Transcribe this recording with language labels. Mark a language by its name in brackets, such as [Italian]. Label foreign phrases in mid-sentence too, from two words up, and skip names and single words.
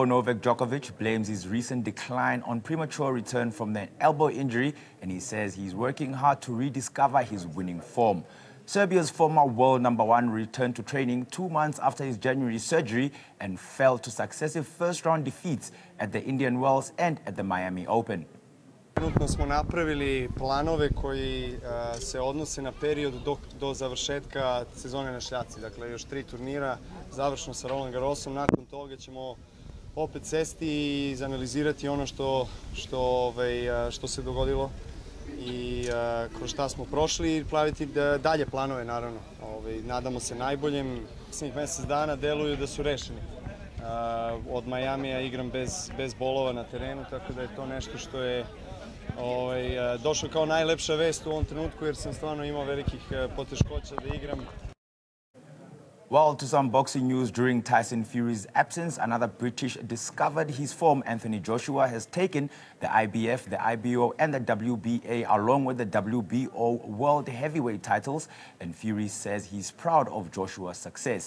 [English] Novak Djokovic blames his recent decline on premature return from an elbow injury, and he says he's working hard to rediscover his winning form. Serbia's former world #1 returned to training 2 months after his January surgery and fell to successive first-round defeats at the Indian Wells and at the Miami Open. [Serbian] Trenutno smo napravili planove koji se odnose na period do završetka sezone na šljaci. Dakle, još 3 turnira, završno sa Roland Garrosom. Nakon toga ćemo opet sesti i izanalizirati ono što se dogodilo i kroz šta smo prošli i praviti dalje planove, naravno. Nadamo se najboljem. Posljednjih mjesec dana deluju da su rešeni. Od Majamija igram bez bolova na terenu, tako da je to nešto što je došlo kao najlepša vest u ovom trenutku, jer sam stvarno imao velikih poteškoća da igram. [English] Well, to some boxing news, during Tyson Fury's absence, another British discovered his form. Anthony Joshua has taken the IBF, the IBO and the WBA along with the WBO World Heavyweight titles, and Fury says he's proud of Joshua's success.